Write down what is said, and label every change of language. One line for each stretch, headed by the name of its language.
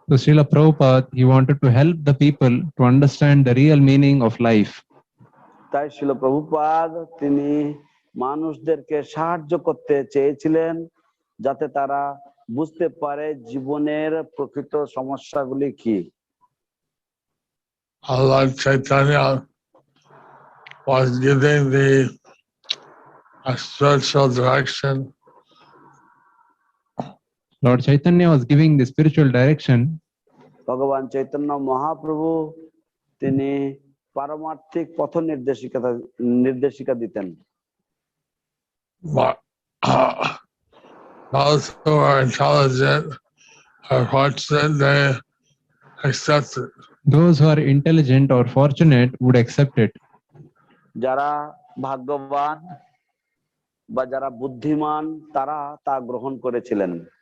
English: So Srila Prabhupada, he wanted to help the people to understand the real meaning of life.
Bangla: তাই শ্রীল প্রভুপাদ তিনি মানুষদেরকে সাহায্য করতে চেয়েছিলেন যাতে তারা বুঝতে পারে জীবনের প্রকৃত সমস্যাগুলি কি।
English: Lord Chaitanya was giving the spiritual direction Lord Chaitanya was giving the spiritual direction.
Bangla: ভগবান চৈতন্য মহাপ্রভু তিনি পারমার্থিক পথ নির্দেশিকা দিতেন।
English: But those who are intelligent are fortunate, they accept it. Those who are intelligent or fortunate would accept it.
Bangla: যারা ভাগ্যবান বা যারা বুদ্ধিমান তারা তা গ্রহণ করেছিলেন।